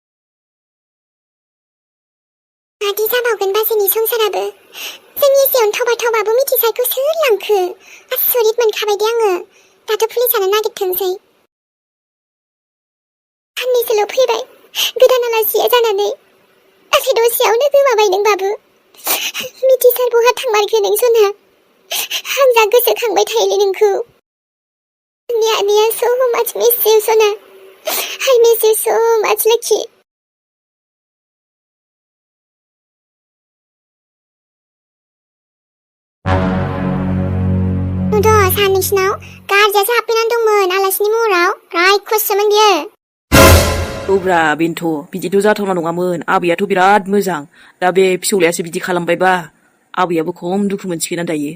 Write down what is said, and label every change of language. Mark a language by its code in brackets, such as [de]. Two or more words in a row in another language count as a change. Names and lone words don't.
[brx] मादि जाबावगोन बाजैनि संसाराबो जोंनि एसेयावनो थावबाबो मिथिसारखौ सोर लांखो आसरित मोनखाबाय दे आङो दाथ' पुलिसानो नागिरथोंसै साननैसोल' फैबाय गोदान आलासिया जानानै नाथाय दसेयावनो गोमाबाय नों बाबु मिथिसार बहा थांमारखो नों सना आं जा गोसोखांबाय थायोलै नोंखौ आंनि आनैया [en] so much miss you [brx] सना [en] I miss you so much [brx] लोखि नुद' सानैसोनाव गारजायासो हाबफैनानै दंमोन आलासिनि महराव रायखससोमोन बियो औब्रा बेनोथ' बिदिथ' जाथावना नङामोन आबैयाथ' बिराद मोजां दा बे फिसौलायासो बिदि खालामबायबा आबैयाबो खम दुखु मोनसिगोन दायो